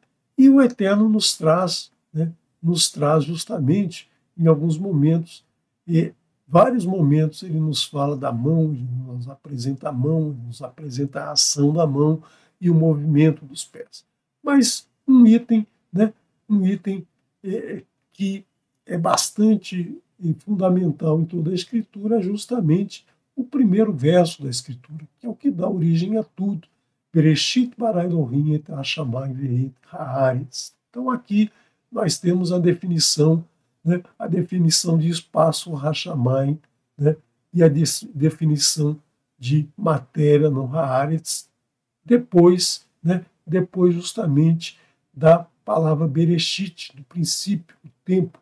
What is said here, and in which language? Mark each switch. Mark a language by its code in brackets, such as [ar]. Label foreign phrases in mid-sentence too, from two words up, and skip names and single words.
[pt] E o Eterno nos traz justamente, em alguns momentos, e vários momentos ele nos fala da mão, ele nos apresenta a mão, ele nos apresenta a ação da mão e o movimento dos pés. Mas um item que é bastante fundamental em toda a Escritura é justamente o primeiro verso da Escritura, que é o que dá origem a tudo. [he] בראשית ברא אלהים את השמים ואת הארץ. [pt] Então aqui nós temos a definição, né, de espaço Hashamayim, né, e a definição de matéria no Haaretz, depois justamente da palavra Bereshit, do princípio, o tempo.